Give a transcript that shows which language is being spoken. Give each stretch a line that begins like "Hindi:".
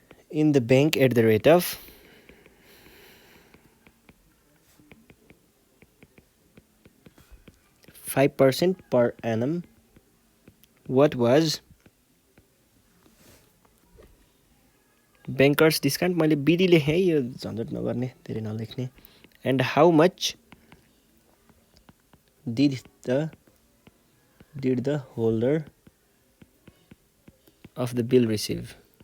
English: in the bank at the rate of 5% per annum What was bankers discount?
Nepali: मैले बिडी लेखेँ यो झन्झट नगर्ने धेरै नलेख्ने.
English: And how much did the holder of the bill receive?